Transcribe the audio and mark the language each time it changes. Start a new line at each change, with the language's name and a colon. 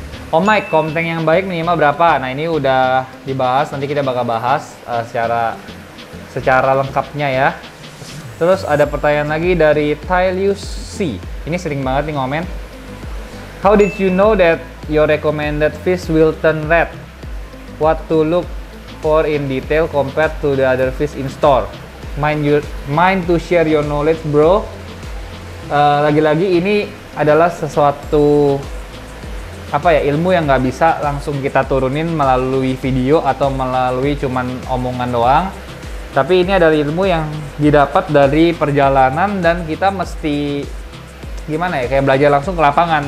Indonesian: Oh Mike, komteng yang baik minimal berapa? Nah, ini udah dibahas, nanti kita bakal bahas secara lengkapnya ya. Terus ada pertanyaan lagi dari Tylius C. Ini sering banget nih ngomen.
English: How did you know that your recommended fish will turn red? What to look for in detail compared to the other fish in store? Mind to share your knowledge, bro.
Indonesian: Lagi-lagi ini adalah sesuatu ilmu yang nggak bisa langsung kita turunin melalui video atau melalui cuman omongan doang. Tapi ini adalah ilmu yang didapat dari perjalanan dan kita mesti kayak belajar langsung ke lapangan.